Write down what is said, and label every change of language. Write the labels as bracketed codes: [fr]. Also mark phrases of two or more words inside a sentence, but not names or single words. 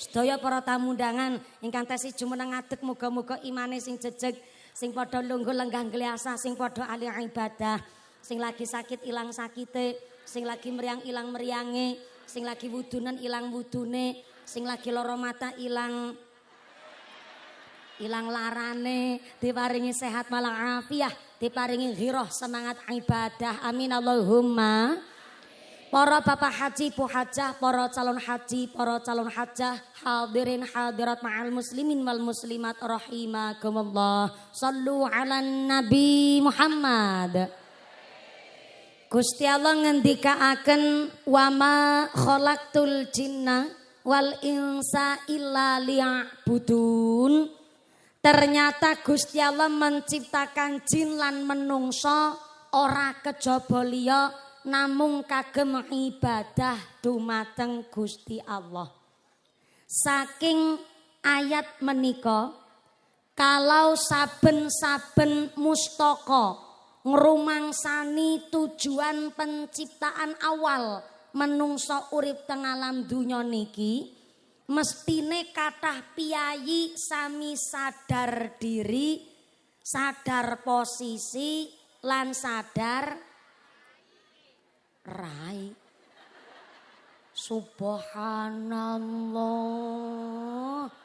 [jv] Sedaya para tamu undangan ingkang tasih jumeneng ngadeg muga-muga imane sing jejeg, sing padha lungguh lenggah gliasah, sing padha ahli ibadah, sing lagi sakit ilang sakite, sing lagi meriang ilang meriange, sing lagi wudunen ilang wudune, sing lagi lara mata ilang larane, diparingi sehat malang afiah, diparingi ghirah semangat ibadah. [ar] آمين اللهم. [jv] Para bapak haji, bu hajah, para calon haji, para calon hajah, [ar] حاضرين حاضرات معاشر المسلمين والمسلمات رحمكم الله. صلوا على النبي محمد. [jv] Gusti Allah ngendikaaken [ar] وما خلقت الجن والإنس إلا ليعبدون. [jv] Ternyata Gusti Allah menciptakan jin lan menungso ora kejaba liya namung kagem ibadah dumateng Gusti Allah. Saking ayat menika kalau saben-saben mustaka ngrumangsani tujuan penciptaan awal menungso urip teng alam dunya niki, mestine kathah piyayi sami sadar diri, sadar posisi lan sadar rai. Subhanallah.